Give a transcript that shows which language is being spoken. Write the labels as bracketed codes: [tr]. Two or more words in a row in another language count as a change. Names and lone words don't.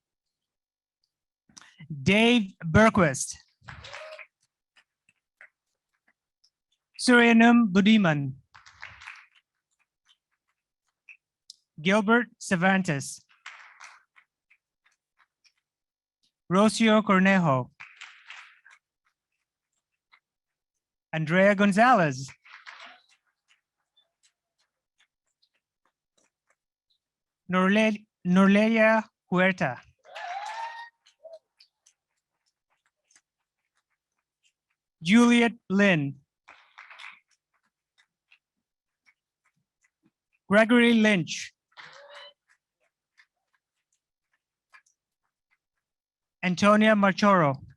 [en] Here we go. Dave Berquist. Suryanum Budiman. Gilbert Cervantes. Rocio Cornejo. Andrea Gonzalez. Norlelia Huerta. Juliet Lynn. Gregory Lynch. Antonia Marchoro.